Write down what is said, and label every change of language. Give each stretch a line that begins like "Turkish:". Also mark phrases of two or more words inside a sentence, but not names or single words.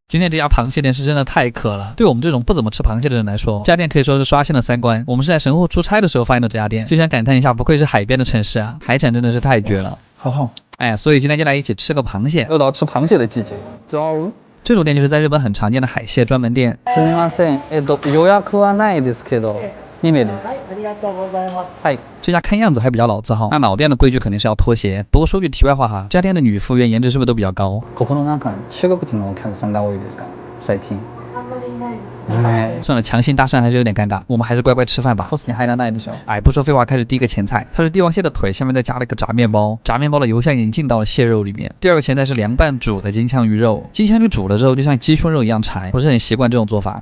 Chinese: 今天这家螃蟹店是真的太渴了，对我们这种不怎么吃螃蟹的人来说，这家店可以说是刷新了三观。我们是在神户出差的时候发现的这家店，就想感叹一下，不愧是海边的城市啊，海产真的是太绝了。好，哎，所以今天就来一起吃个螃蟹，又到吃螃蟹的季节。走。这种店就是在日本很常见的海蟹专门店。
Japanese: すみません、予約はないですけど。2名です。ありがとうございます。
Chinese: 嗨，这家看样子还比较老字号，那老店的规矩肯定是要脱鞋。不过说句题外话哈，这家店的女服务员颜值是不是都比较高？
Japanese: ここのなんか中国人のお客さんが多いですか？最近。
Chinese: 哎，算了，强行搭讪还是有点尴尬，我们还是乖乖吃饭吧。你还能耐的时候，哎，不说废话，开始第一个前菜，它是帝王蟹的腿，下面再加了一个炸面包，炸面包的油香已经进到了蟹肉里面。第二个前菜是凉拌煮的金枪鱼肉，金枪鱼煮了之后就像鸡胸肉一样柴，不是很习惯这种做法。